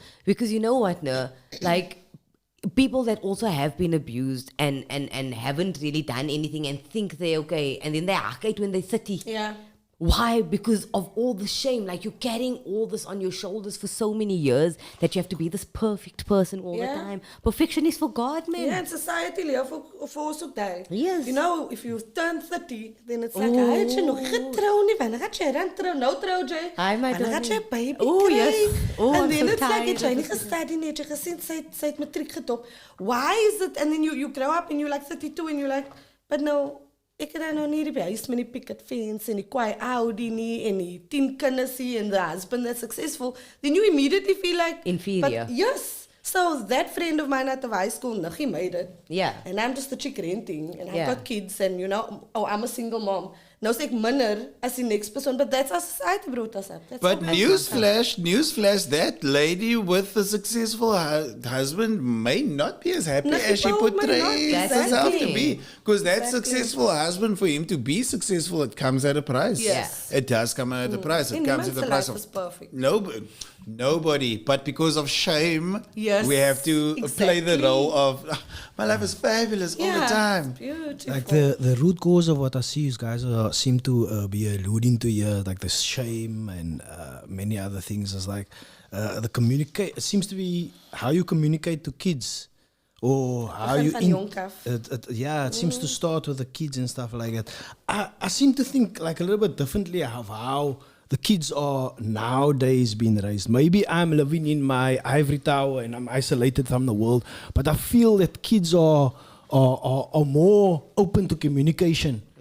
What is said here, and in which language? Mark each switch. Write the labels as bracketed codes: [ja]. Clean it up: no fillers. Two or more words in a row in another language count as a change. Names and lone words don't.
[en] Because you know what, no? Like, people that also have been abused and haven't really done anything and think they're okay. And then they hack it when they're 30. Yeah. Why? Because of all the shame. Like, you're carrying all this on your shoulders for so many years that you have to be this perfect person all the time. Perfection is for God, man. Yeah, and society [af] leer vir ons ook daai. [en] Yes. You know, if you turn 30, then it's like, [af] hy het jy nog getrou nie, wanneer gaat jy dan trou? Nou trou jy. [en] Hi, my [af] wanneer gaat jy [en] darling. baby Oh, [af] kry? [en] yes. Oh, and I'm then so it's like, tired [af] het jy nie [en] of [af] gestudy nie, het jy gesien, sy het matriek getop. [en] Why is it, and then you grow up and you're like 32 and you're like, but no, [af] ek het nou nie die huis met die [en] picket fence [af] en die kwaai Audi nie en die 10 kinders nie [en] and the husband that's successful, then you immediately feel like inferior. But yes. So that friend of mine at the high school, he made it. Yeah. And I'm just a chick renting and Yeah. I've got kids and you know, oh, I'm a single mom. [af] Nou sê ek minder as die [en] next person, but that's our society brought us up. That's But how we newsflash, that lady with the successful husband may not be as happy No, as she people may portrays not. herself to Exactly. be. Because that Exactly. successful husband, for him to be successful, it comes at a price. Yes. It does come at a price. It And comes at the [af] niemand [en] price [af] se [en] of life is perfect. nobody. But because of shame, Yes, we have to play the exactly. role of, "Ah, my life is fabulous all the time." Beautiful. Like the root cause of what I see is guys seem to be alluding to here, like the shame and many other things. Is like the communicate. It seems to be how you communicate to kids, or how [af] Begin [en] you. [af] van jonk af. [en] It seems to start with the kids and stuff like that. I seem to think like a little bit differently of how the kids are nowadays being raised. Maybe I'm living in my ivory tower and I'm isolated from the world, but I feel that kids are more open to communication.